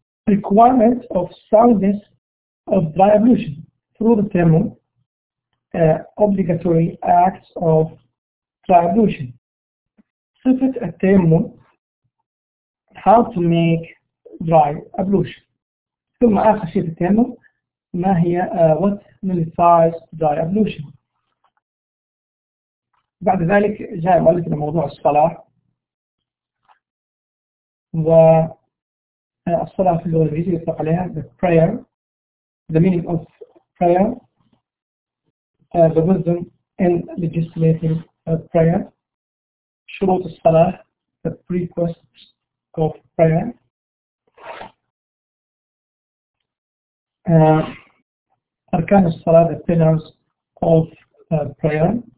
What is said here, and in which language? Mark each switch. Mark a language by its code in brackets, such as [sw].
[en] Requirement of soundness of dry ablution through the thermal obligatory acts of dry ablution. [ar] صفة التيمم, [en] how to make dry ablution. [ar] ثم آخر شيء في التيمم, ما هي [en] what nullifies dry ablution. [ar] بعد ذلك جاء مؤلف لموضوع الصلاة و الصلاة في اللغة الإنجليزية يطلق عليها [en] the prayer, the meaning of prayer, the wisdom in legislating prayer, [ar] شروط الصلاة, [en] the prerequisites of prayer, [ar] أركان الصلاة, [en] the pillars of prayer,